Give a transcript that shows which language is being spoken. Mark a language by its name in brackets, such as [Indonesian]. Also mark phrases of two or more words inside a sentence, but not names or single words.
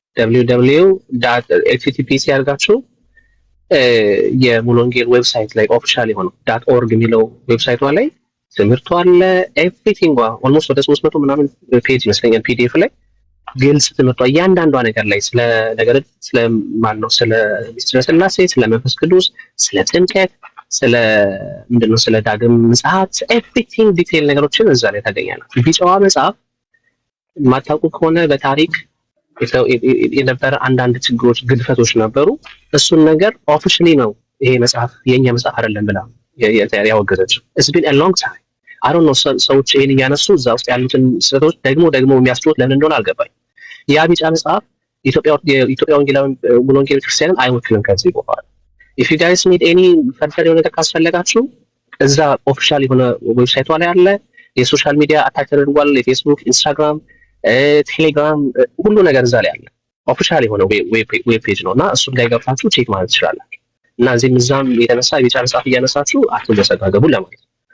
[Amharic] www.https ያርጋችሁ የሙሉ ወንጌል ዌብሳይት ላይ ኦፊሻል የሆነው .org የሚለው ዌብሳይቷ ላይ ትምህርቷ አለ። [English] everything almost [Amharic] ወደ 300 ምናምን ፔጅ ይመስለኛል ፒዲኤፍ ላይ ግልጽ ትምህርቷ እያንዳንዷ ነገር ላይ ስለ ነገር ስለ ማን ነው ስለ ስላሴ፣ ስለ መንፈስ ቅዱስ፣ ስለ ጥምቀት፣ ስለ ምንድነው ስለ ዳግም ምጽአት [English] everything detail [Amharic] ነገሮችን እዛ ላይ ታገኛላችሁ። ቢጫዋ መጽሐፍ ማታውቁ ከሆነ በታሪክ የነበረ አንዳንድ ችግሮች፣ ግድፈቶች ነበሩ። እሱን ነገር ኦፊሻሊ ነው ይሄ መጽሐፍ የኛ መጽሐፍ አይደለም ብላ ያወገዘችው። [English] it's been a long time I don't [Amharic] know ሰዎች ይሄን እያነሱ እዛ ውስጥ ያሉትን ስህተቶች ደግሞ የሚያስጡት ለምን እንደሆነ አልገባኝ። ያ ቢጫ መጽሐፍ የኢትዮጵያ ወንጌላዊ ሙሉ ወንጌል ክርስቲያንን አይወክልም ከዚህ በኋላ [English] if you guys need any further [Amharic] የሆነ ነገር ካስፈለጋችሁ እዛ ኦፊሻል የሆነ ዌብሳይቷ ላይ አለ። [English] social media attach [Amharic] ተደርጓል። የፌስቡክ፣ ኢንስታግራም፣ ቴሌግራም ሁሉ ነገር እዛ ላይ አለ። ኦፊሻል የሆነ [English] web page [Amharic] ነውና እሱን ላይ ገብታችሁ ቼክ ማለት ትችላላችሁ። እና እዛም የተነሳ የቢጫ መጽሐፍ እያነሳችሁ አትመሰጋገቡ ለማለት ነው።